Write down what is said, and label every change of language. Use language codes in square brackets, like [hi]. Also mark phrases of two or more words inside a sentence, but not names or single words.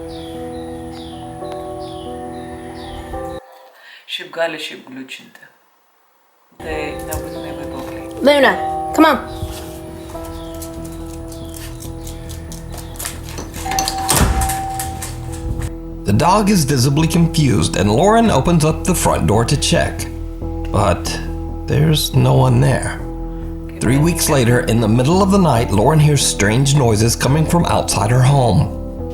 [lt] Šiaip gali šiaip gliučinti. Tai nebūtinai vaiduokliai. [en] Luna, come on. The dog is visibly confused and Lauren opens up the front door to check. But there's no one there. 3 weeks later, in the middle of the night, Lauren hears strange noises coming from outside her home.